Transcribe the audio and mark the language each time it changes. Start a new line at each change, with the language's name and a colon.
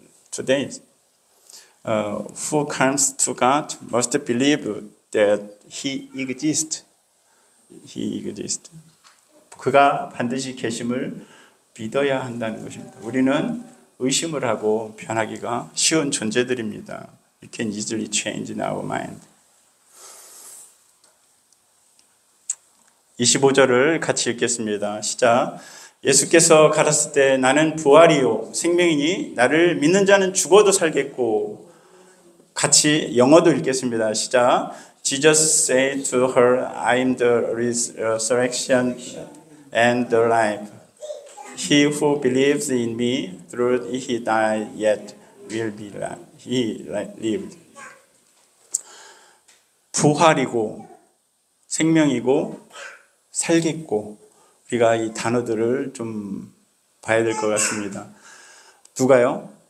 English: Today, who comes to God must believe that He exists. He exists.
Korean: 그가 반드시 계심을 믿어야 한다는 것입니다. 우리는 의심을 하고 변하기가 쉬운 존재들입니다.
English: We can easily change in our mind.
Korean: 25절을 같이 읽겠습니다. 시작. 예수께서 가라사대 때 나는 부활이요 생명이니 나를 믿는 자는 죽어도 살겠고, 같이 영어도 읽겠습니다. 시작.
English: Jesus said to her, I am the resurrection and the life. He who believes in me, though he die, yet will be he lived.
Korean: 부활이고 생명이고 살겠고, 우리가 이 단어들을 좀 봐야 될 것 같습니다. 누가요?